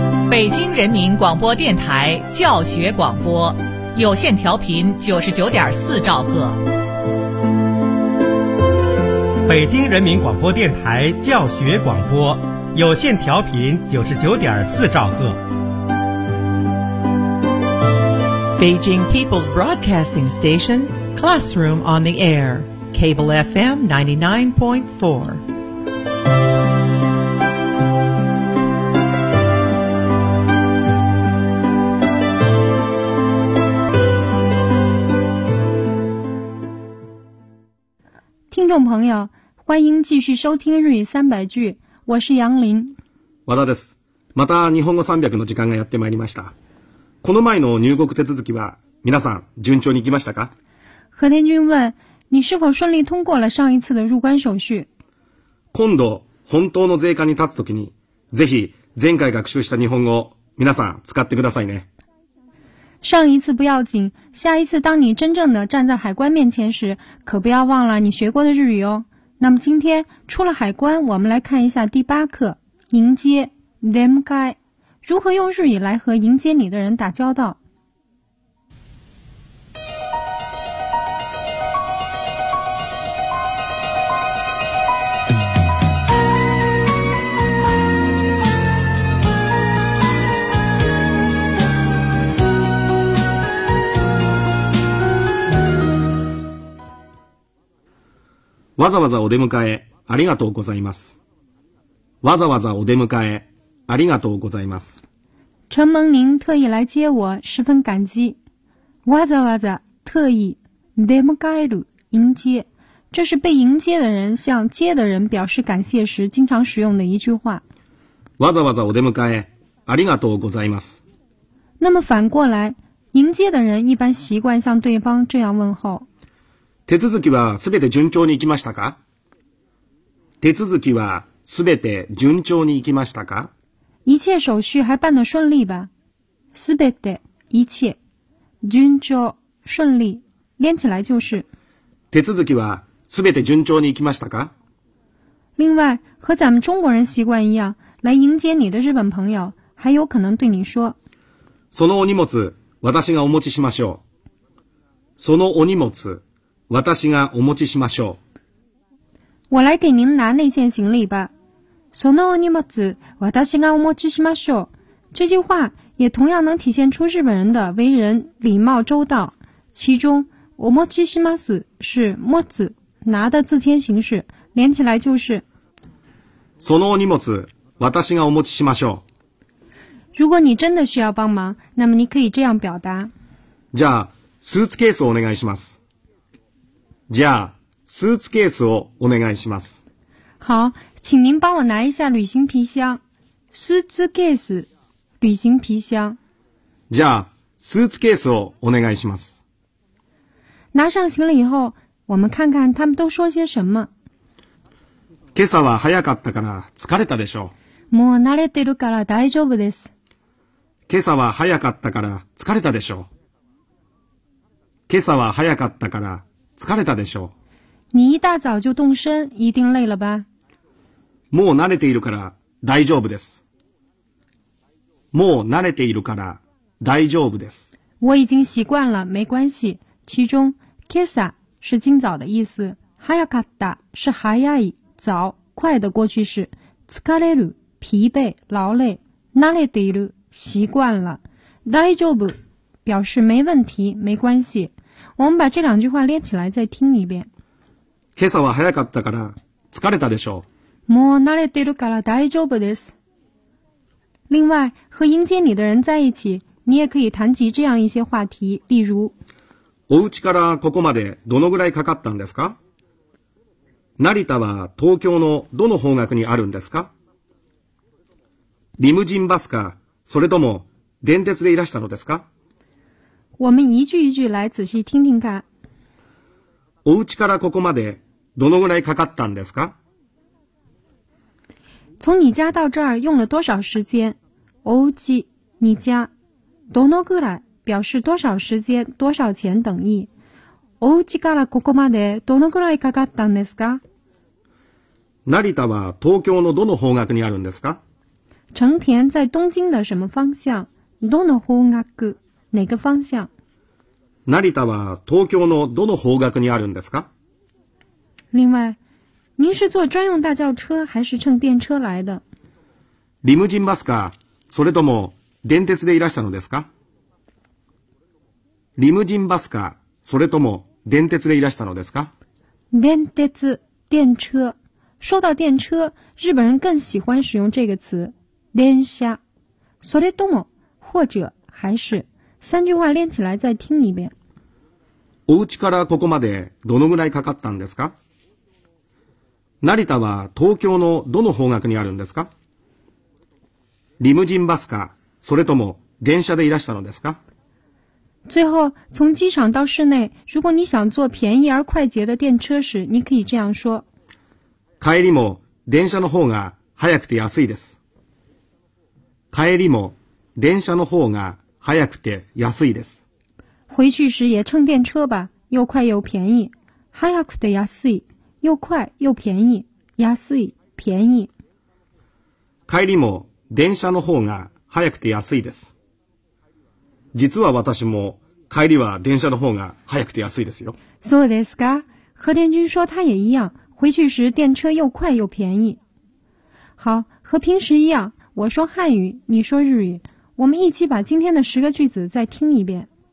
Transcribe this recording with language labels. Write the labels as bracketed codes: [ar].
[zh] 北京人民广播电台教学广播，有线调频99.4兆赫。北京人民广播电台教学广播，有线调频99.4兆赫。 [en] Beijing People's Broadcasting Station, Classroom on the Air, Cable FM 99.4. [zh] 众朋友，欢迎继续收听日语三百句，我是杨林。 [ja] 和田です。また日本語三百の時間がやってまいりました。この前の入国手続きは皆さん順調に行きましたか？ [zh] 和田君问你是否顺利通过了上一次的入关手续。 [ja] 今度本当の税関に立つときに、ぜひ前回学習した日本語皆さん使ってくださいね。 [zh] 上一次不要紧，下一次当你真正的站在海关面前时，可不要忘了你学过的日语哦。那么今天出了海关，我们来看一下第八课，迎接 demkai， 如何用日语来和迎接你的人打交道。 [ja] わざわざお出迎えありがとうございます。わざわざお出迎えありがとうございます。 [zh] 承蒙您特意来接我，十分感激。わざわざ特意出迎える迎接，这是被迎接的人向接的人表示感谢时经常使用的一句话。 [ja] わざわざお出迎えありがとうございます。 [zh] 那么反过来，迎接的人一般习惯向对方这样问候。 [ja] 手続きはすべて順調に行きましたか？手続きはすべて順調に行きましたか？ [zh] 一切手续还办得顺利吧？すべて、一切、順調、顺利、连起来就是。 [ja] 手続きはすべて順調に行きましたか？ [zh] 另外、和咱们中国人习惯一样、来迎接你的日本朋友、还有可能对你说。 [ja] そのお荷物、私がお持ちしましょう。そのお荷物、私がお持ちしましょう。 [zh] 我来给您拿那件行李吧。 [ja] そのお荷物、私がお持ちしましょう。 [zh] 这句话也同样能体现出日本人的为人礼貌周到。其中、お持ちします是持つ、拿的自谦形式，连起来就是。 [ja] そのお荷物、私がお持ちしましょう。 [zh] 如果你真的需要帮忙，那么你可以这样表达。 [ja] じゃあ、スーツケースをお願いします。じゃあ、スーツケースをお願いします。 [zh] 好、请您帮我拿一下旅行皮箱。スーツケース、旅行皮箱。 [ja] じゃあ、スーツケースをお願いします。 [zh] 拿上行李以后、我们看看他们都说些什么。 [ja] 今朝は早かったから疲れたでしょう。もう慣れてるから大丈夫です。今朝は早かったから疲れたでしょう。今朝は早かったから疲れたでしょう。 [zh] 你一大早就动身，一定累了吧？ [ja] もう慣れているから大丈夫です。もう慣れているから大丈夫です。 [zh] 我已经习惯了，没关系。其中、今朝是今早的意思，早かった是早い、早、快的过去式。疲れる、疲惫、劳累。慣れている、习惯了。大丈夫、表示没问题、没关系。我们把这两句话连起来再听一遍。 [ja] 今朝は早かったから疲れたでしょう。もう慣れてるから大丈夫です。 [zh] 另外、和迎接你的人在一起、你也可以谈及这样一些话题、例如。 [ja] お家からここまでどのぐらいかかったんですか？成田は東京のどの方角にあるんですか？リムジンバスか、それとも電鉄でいらしたのですか？ [zh] 我们一句一句来仔细听听看。 [ja] お家からここまでどのぐらいかかったんですか？ [zh] 从你家到这儿用了多少时间？お家、你家、どのぐらい表示多少时间、多少钱等意。 [ja] お家からここまでどのぐらいかかったんですか？成田は東京のどの方角にあるんですか？ [zh] 成田在东京的什么方向？どの方角？哪个方向？ [ja] 成田は東京のどの方角にあるんですか？ [zh] 另外，您是坐专用大轿车还是乘电车来的？ [ja] リムジンバスか、それとも電鉄でいらしたのですか？リムジンバスか、それとも電鉄でいらしたのですか？電鉄、電車。 [zh] 说到电车，日本人更喜欢使用这个词，電車。それとも、或者、还是。三句话连起来再听一遍。 [ja] お家からここまでどのぐらいかかったんですか？成田は東京のどの方角にあるんですか？リムジンバスか、それとも電車でいらしたのですか？ [zh] 最后，从机场到市内，如果你想坐便宜而快捷的电车时，你可以这样说。 [ja] 帰りも電車の方が早くて安いです。帰りも電車の方が早くて安いです。 [zh] 回去时也乘电车吧，又快又便宜。早くて安い，又快又便宜。安い，便宜。 [ja] 帰りも電車の方が早くて安いです。実は私も帰りは電車の方が早くて安いですよ。そうですか。 [zh] 和田君说他也一样，回去时电车又快又便宜。好，和平时一样，我说汉语，你说日语。我们一起把今天的十个句子再听一遍。